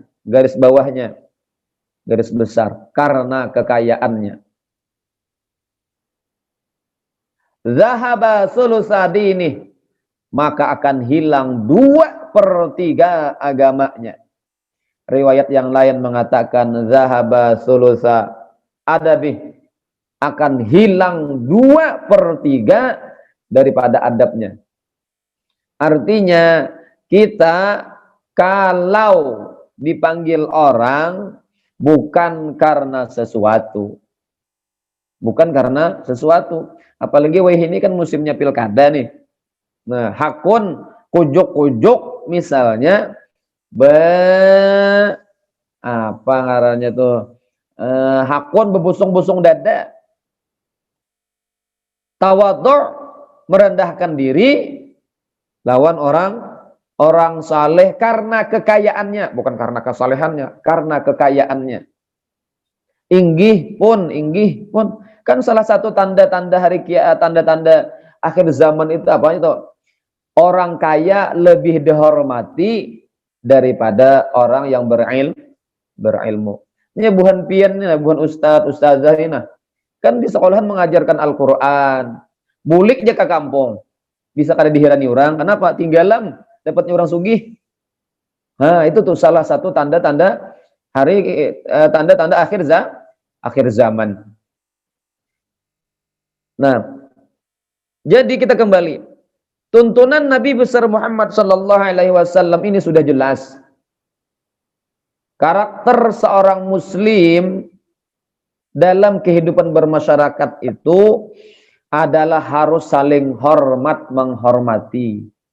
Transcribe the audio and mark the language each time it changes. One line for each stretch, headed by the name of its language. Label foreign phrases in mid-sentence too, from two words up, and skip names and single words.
Indonesian: Garis bawahnya, garis besar, karena kekayaannya.
Arabic: Zahaba sulusadini,
Indonesian: maka akan hilang 2/3 agamanya. Riwayat yang lain mengatakan
Arabic: zahaba sulusa adabi,
Indonesian: akan hilang 2/3 daripada adabnya. Artinya kita kalau dipanggil orang bukan karena sesuatu. Apalagi ini kan musimnya pilkada nih.
Banjar: Nah, hakun kujuk-kujuk misalnya apa ngarannya tuh? Hakun bebusung-busung dada.
Indonesian: Tawadhu', merendahkan diri lawan orang saleh karena kekayaannya, bukan karena kesalehannya, karena kekayaannya. Inggih pun kan salah satu tanda-tanda hari kiamat, tanda-tanda akhir zaman itu apa itu? Orang kaya lebih dihormati daripada orang yang berilmu. Ini bukan pian, bukan ustazah ini. Kan di sekolahan mengajarkan Al-Qur'an.
Banjar: Bulik aja ke kampung. Bisa kada dihirani orang.
Indonesian: Kenapa?
Banjar: Tinggalan dapatnya orang sugih.
Indonesian: Nah, itu tuh salah satu tanda-tanda tanda-tanda akhir zaman. Nah, jadi kita kembali. Tuntunan Nabi besar Muhammad
Arabic: sallallahu alaihi wasallam
Indonesian: ini sudah jelas. Karakter seorang muslim dalam kehidupan bermasyarakat itu adalah harus saling hormat menghormati.